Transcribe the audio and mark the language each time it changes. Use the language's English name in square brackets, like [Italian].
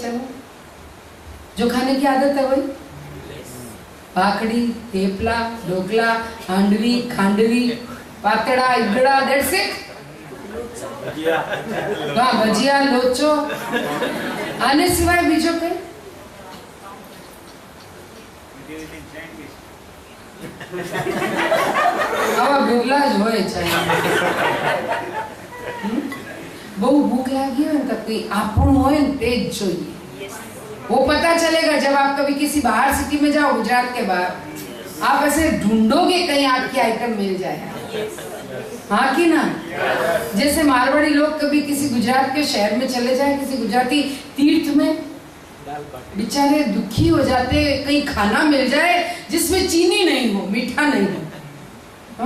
[Hindi] चलो, जो खाने की आदत है वही, भाकड़ी, थेपला, ढोकला, हांडवी, खांडवी, पातड़ा, इगड़ा, [English] That's it. [Gujarati] हाँ, भजिया, लोचो, आने सिवाय बीजों के ભૂગલા જ હોય છે। બહુ ભૂખ લાગી હોય ને તો કોઈ આપણું હોય ને તે જ જોઈએ। [Hindi] वो पता चलेगा जब आप कभी किसी बाहर सिटी में जाओ, गुजरात के बाहर, आप ऐसे ढूंढोगे कहीं आपकी आइटम मिल जाए, हाँ कि ना? जैसे मारवाड़ी लोग कभी किसी गुजरात के शहर में चले जाए, किसी गुजराती तीर्थ में, बेचारे दुखी हो जाते कहीं खाना मिल जाए जिसमें चीनी नहीं हो, मीठा नहीं हो।